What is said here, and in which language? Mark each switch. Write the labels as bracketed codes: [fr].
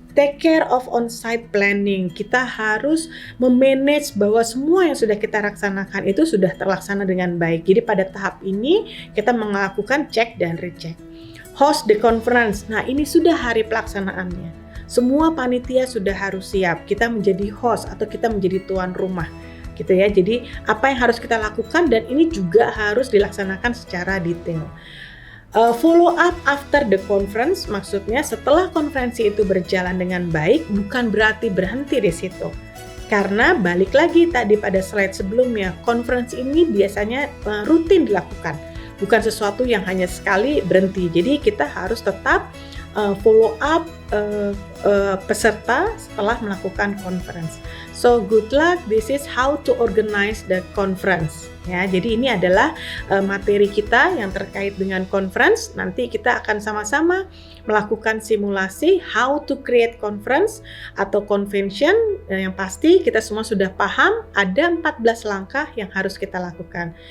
[en] Take care of on-site planning. [id] Kita harus memanage bahwa semua yang sudah kita laksanakan itu sudah terlaksana dengan baik. Jadi pada tahap ini kita melakukan cek dan recheck. [en] Host the conference. [id] Nah, ini sudah hari pelaksanaannya. Semua panitia sudah harus siap. Kita menjadi host atau kita menjadi tuan rumah. Gitu ya. Jadi apa yang harus kita lakukan dan ini juga harus dilaksanakan secara detail. [en] Follow up after the conference, [id] maksudnya setelah konferensi itu berjalan dengan baik, bukan berarti berhenti di situ. Karena balik lagi tadi pada slide sebelumnya, conference ini biasanya rutin dilakukan, bukan sesuatu yang hanya sekali berhenti. Jadi kita harus tetap follow up peserta setelah melakukan conference. [en] So good luck, this is how to organize the conference. [id] Ya, jadi ini adalah materi kita yang terkait dengan conference. Nanti kita akan sama-sama melakukan simulasi [en] how to create conference [id] atau convention. Yang pasti kita semua sudah paham ada 14 langkah yang harus kita lakukan.